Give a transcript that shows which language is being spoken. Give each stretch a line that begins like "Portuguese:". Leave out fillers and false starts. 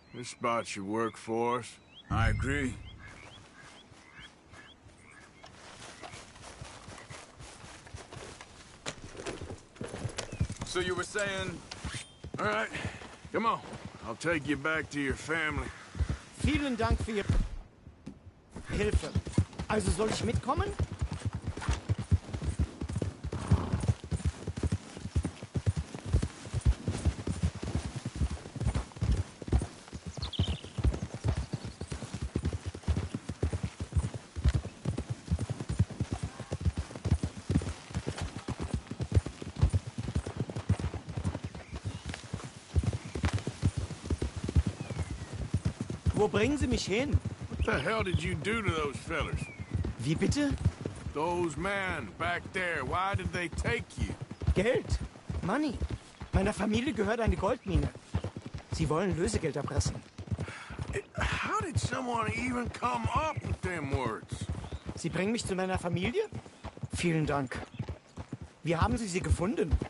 English: This spot should work for us. I agree. So you were saying... All right, come on. I'll take you back to your family.
German: Vielen Dank für Ihre Hilfe. Also soll ich mitkommen? Wo bringen Sie mich hin?
English: What the hell did you do to those fellers?
German: Wie bitte?
English: Those men back there, why did they take you?
German: Geld.
English: Money.
German: Meiner Familie gehört eine Goldmine. Sie wollen Lösegeld erpressen.
English: How did someone even come up with them words?
German: Sie bringen mich zu meiner Familie? Vielen Dank. Wie haben Sie sie gefunden?